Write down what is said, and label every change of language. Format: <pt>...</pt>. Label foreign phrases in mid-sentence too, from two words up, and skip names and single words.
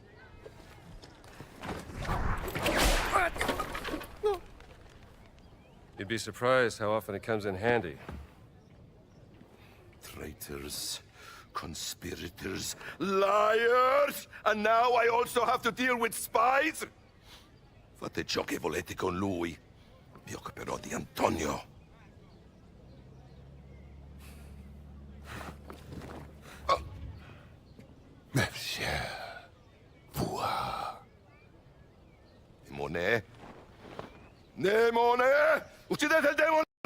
<en>You'd be surprised how often it comes in handy. Traitors, conspirators, liars! And now I also have to deal with spies?</en> <it>Fate ciò che volete con lui. Vi occuperò di Antonio. Monsieur. Voir. Demone. Demone! Uccidete il demone!</it>